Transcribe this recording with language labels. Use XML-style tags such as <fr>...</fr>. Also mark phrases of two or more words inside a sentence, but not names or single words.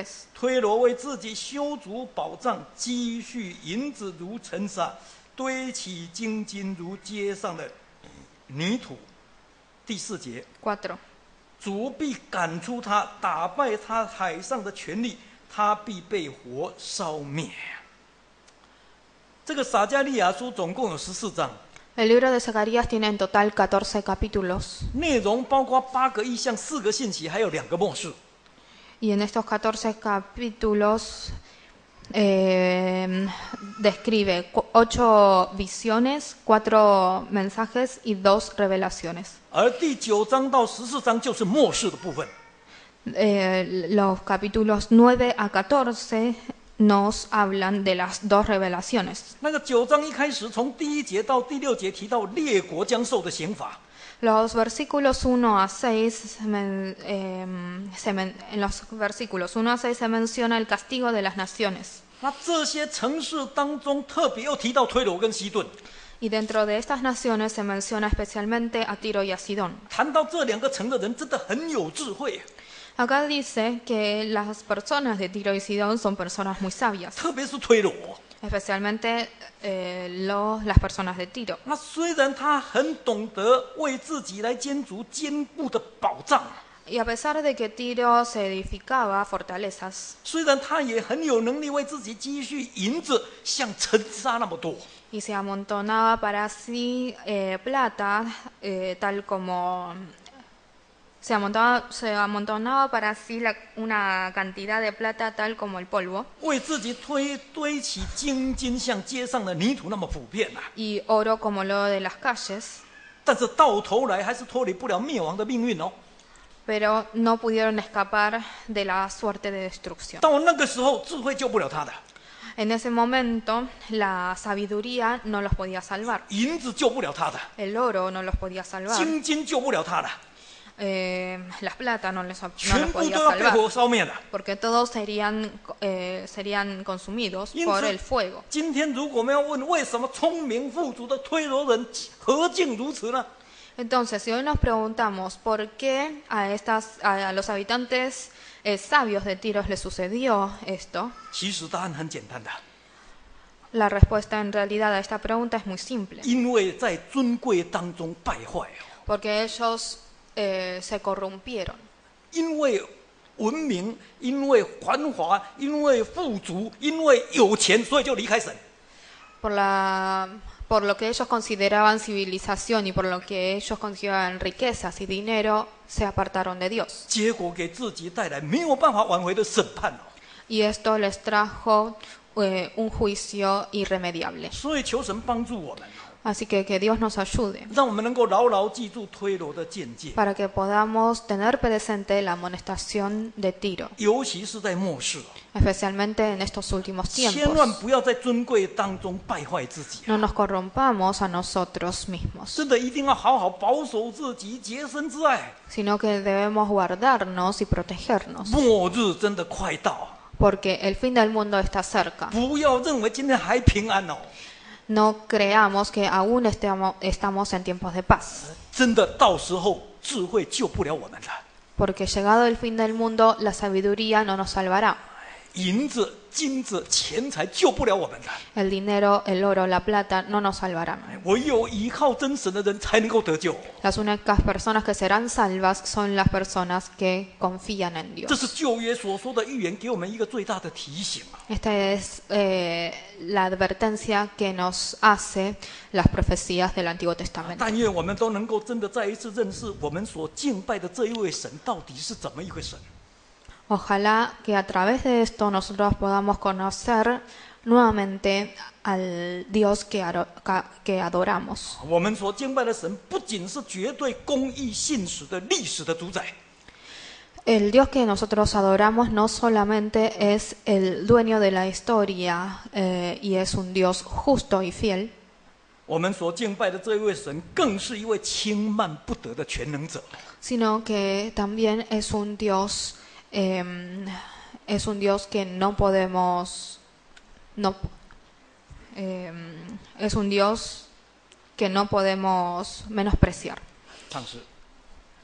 <zh>推罗为自己修筑宝藏，积蓄银子如尘沙，堆起金金如街上的泥土。第4节， 4. 主必赶出他，打败他海上的权力，他必被火烧灭。这个撒迦利亚书总共有14章，</zh> <es>El libro de Zacarías tiene en total 14 capítulos.</es> <zh>内容包括8个异象、4个信息，还有2个末世。</zh> <es>Y en estos 14 capítulos describe 8 visiones, 4 mensajes y 2 revelaciones.</es> <zh>而第9章到14章就是末世的部分。</zh> <es>Los capítulos 9 a 14 nos hablan de las 2 revelaciones.</es> <zh>那个9章一开始，从第1节到第6节提到列国将受的刑罚。</zh> <es>Los versículos 1 a 6 en los versículos 1 a 6 se menciona el castigo de las naciones.</es> <zh>那这些城市当中，特别又提到推罗跟西顿。</zh> <es>Y dentro de estas naciones se menciona especialmente a Tiro y a Sidón.</es> <zh>谈到这2个城的人，真的很有智慧，</zh> <es>Acá dice que las personas de Tiro y Sidón son personas muy sabias,</es> <zh>特别是推罗。</zh> <es>especialmente las personas de Tiro.</es> <zh>那虽然他很懂得为自己来建筑坚固的保障，</zh> <es>Y a pesar de que Tiro se edificaba fortalezas,</es> <zh>虽然他也很有能力为自己积蓄银子，像尘沙那么多，</zh> <es>y se amontonaba para sí plata, tal como se amontonaba para sí una cantidad de plata tal como el polvo,</es> <zh>为自己堆起金金，像街上的泥土那么普遍啊。</zh> <es>y oro como lo de las calles,</es> <zh>但是到头来还是脱离不了灭亡的命运哦。</zh> <es>pero no pudieron escapar de la suerte de destrucción.</es> <zh>到那个时候，智慧救不了他的，</zh> <es>En ese momento, la sabiduría no los podía salvar,</es> <zh>银子救不了他的，</zh> <es>el oro no los podía salvar,</es> <zh>金金救不了他的，</zh> <es>las plata no los</es> <zh>全部</zh> <es>podía</es> <zh>都要被</zh> <es>salvar,</es> <zh>火烧灭了。</zh> <es>porque todos serían consumidos</es> <zh>因</zh> <es>por</es> <zh>此</zh> <es>el fuego.</es> <zh>今天如果我们要问为什么聪明富足的推罗人何竟如此呢？</zh> <es>Entonces, si hoy nos preguntamos por qué a los habitantes sabios de Tiros les sucedió esto,</es> <zh>其实答案很简单的，</zh> <es>la respuesta en realidad a esta pregunta es muy simple.</es> <zh>因为在尊贵当中败坏哦，</zh> <es>Porque ellos se corrompieron.</es> <zh>因为文明，因为繁华，因为富足，因为有钱，所以就离开神。</zh> <es>Por lo que ellos consideraban civilización y por lo que ellos consideraban riquezas y dinero, se apartaron de Dios.</es> <zh>结果给自己带来没有办法挽回的审判哦。</zh> <es>Y esto les trajo un juicio irremediable.</es> <zh>所以求神帮助我们，</zh> <es>Así que Dios nos ayude</es> <zh>让我们能够牢牢记住推罗的见解，</zh> <es>para que podamos tener presente la amonestación de Tiro,</es> <zh>尤其是在末世哦，</zh> <es>especialmente en estos últimos</es> <zh>千万</zh> <es>tiempos.</es> <zh>不要在尊贵当中败坏自己。</zh> <es>No nos corrompamos a nosotros mismos,</es> <zh>真的一定要好好保守自己，洁身自爱。</zh> <es>sino que debemos guardarnos y protegernos,</es> <zh>末日真的快到，</zh> <es>porque el fin del mundo está cerca.</es> <zh>不要认为今天还平安哦，</zh> <es>No creamos que aún estamos en tiempos de paz,</es> <zh>真的到时候智慧救不了我们了。</zh> <es>porque llegado el fin del mundo, la sabiduría no nos salvará.</es> <zh>银子、金子、钱财救不了我们的，</zh> <es>El dinero, el oro, la plata no nos salvarán.</es> <zh>唯有依靠真神的人才能够得救。</zh> <es>Las únicas personas que serán salvas son las personas que confían en</es> <zh>这</zh> <es>Dios.</es> <zh>是旧约所说的预言，给我们一个最大的提醒啊！</zh> <es>Esta es la advertencia que nos hace las profecías del Antiguo Testamento.</es> <zh>但愿我们都能够真的再一次认识我们所敬拜的这一位神到底是怎么一回神。</zh> <es>Ojalá que a través de esto nosotros podamos conocer nuevamente al Dios que adoramos.</es> <zh>我们所敬拜的神不仅是绝对公义信实的历史的主宰，</zh> <es>El Dios que nosotros adoramos no solamente es el dueño de la historia y es un Dios justo y fiel,</es> <zh>我们所敬拜的这一位神更是一位轻慢不得的全能者。</zh> <es>sino que también es un Dios que no podemos es un Dios que no podemos menospreciar.</es> <zh>唱诗。</zh>